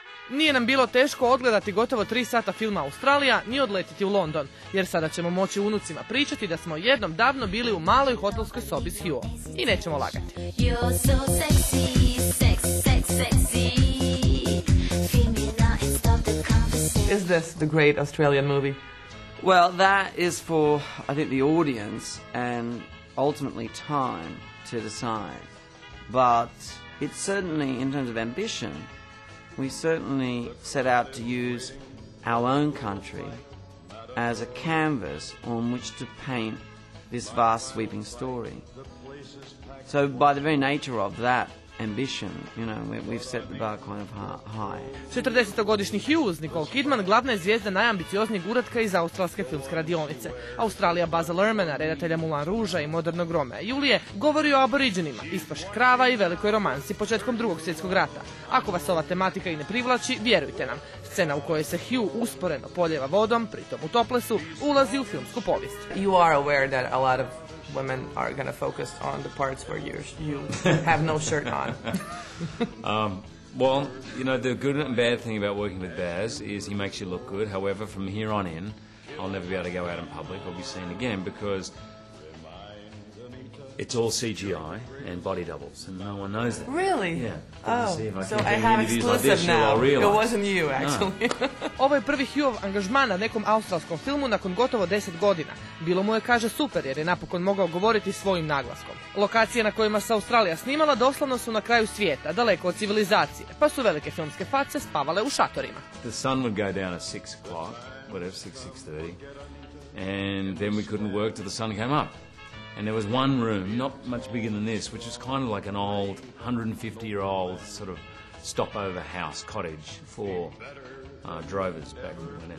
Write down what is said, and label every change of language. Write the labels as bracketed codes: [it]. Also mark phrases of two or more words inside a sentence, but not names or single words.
[hr] Nije nam bilo teško odgledati gotovo 3 sata filma Australija, ni odletiti u London, jer sada ćemo moći unucima pričati da smo jednom davno bili u maloj hotelskoj sobi s Hughom. I nećemo lagati. [en] Is this the great Australian movie? Well, that is for, I think, the audience and ultimately time to decide. But it's certainly, in terms of ambition, we certainly set out to use our own country as a canvas on which to paint this vast sweeping story. So by the very nature of that ambition, you know, we've set the bar kind of high. [hr] 40-godišnji Hugh uz Nicole Kidman glavna je zvijezda najambicioznijeg uratka iz australske filmske radionice. Australija Buzza Lermana, redatelja Moulin Rougea i modernog Romea i Julije, govori o aboriđinima, ispaši krava i velikoj romansi početkom Drugog svjetskog rata. Ako vas ova tematika i ne privlači, vjerujte nam, scena u kojoj se Hugh usporeno poljeva vodom, pritom u toplesu, ulazi u filmsku povijest. [en] You are aware that a lot of women are going to focus on the parts where you have no shirt on. Well, you know, the good and bad thing about working with Baz is he makes you look good. However, from here on in, I'll never be able to go out in public or be seen again because it's all CGI and body doubles, and no one knows that. Really? Yeah. Oh, see if I so keep I getting have interviews like exclusive this, now. I'll realize. It wasn't you, actually. No. [hr] Ovo je prvi Hughov angažman na nekom australskom filmu nakon gotovo 10 godina. Bilo mu je, kaže, super jer je napokon mogao govoriti svojim naglaskom. Lokacije na kojima se Australija snimala doslovno su na kraju svijeta, daleko od civilizacije, pa su velike filmske face spavale u šatorima. [en] The sun would go down at 6 o'clock, whatever, 6:30, and then we couldn't work till the sun came up. And there was one room, not much bigger than this, which was kind of like an old 150-year-old sort of stopover house cottage for drovers back then.